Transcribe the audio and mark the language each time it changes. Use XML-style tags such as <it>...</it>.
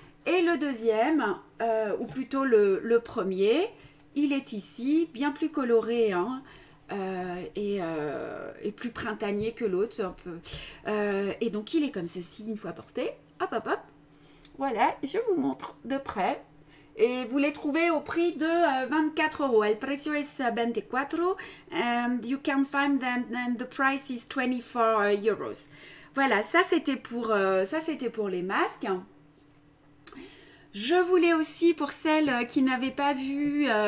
<fr>Et le deuxième, ou plutôt le premier, il est ici, bien plus coloré hein, et plus printanier que l'autre un peu. Et donc il est comme ceci une fois porté. Hop, hop, hop. Voilà, je vous montre de près. Et vous les trouvez au prix de 24 €.</fr> <es>El precio es 24</es> <en>and you can find them and the price is 24 €.</en> <fr>Voilà, ça c'était pour les masques. Je voulais aussi, pour celles qui n'avaient pas vu...</fr>